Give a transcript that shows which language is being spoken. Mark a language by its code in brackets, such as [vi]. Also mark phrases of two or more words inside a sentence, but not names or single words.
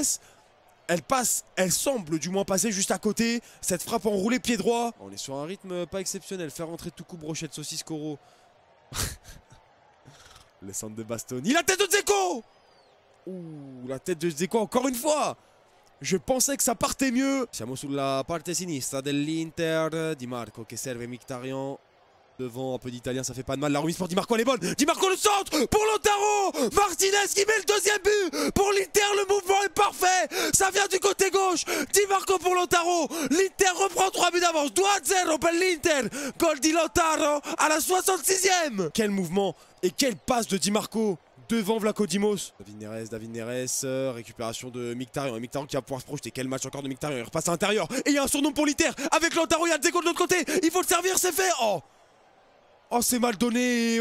[fr] Elle passe, elle semble du moins passer juste à côté. Cette frappe enroulée pied droit. On est sur un rythme pas exceptionnel. Faire rentrer tout coup brochette saucisse Coro. Le centre de Bastoni. La tête de Dzeko. Ouh, la tête de Dzeko encore une fois. Je pensais que ça partait mieux. [it] Siamo sulla parte sinistra dell'Inter. Di Marco che serve Mkhitaryan. [fr] Devant, un peu d'italien, ça fait pas de mal. La remise pour Di Marco, elle est bonne. Di Marco, le centre pour Lautaro. Martinez qui met le deuxième but pour l'Inter. Le mouvement est parfait. Ça vient du côté gauche. Di Marco pour Lautaro. L'Inter reprend 3 buts d'avance. 2-0 pour l'Inter. [it] Goal di Lautaro [fr] à la 66e. Quel mouvement et quelle passe de Di Marco devant Vlaco Dimos. David Neres, récupération de Mkhitaryan. Et Mkhitaryan qui va pouvoir se projeter. Quel match encore de Mkhitaryan. Il repasse à l'intérieur. Et il y a un surnom pour l'Inter. Avec Lautaro, il y a Dzeko de l'autre côté. Il faut le servir, c'est fait. Oh, c'est mal donné.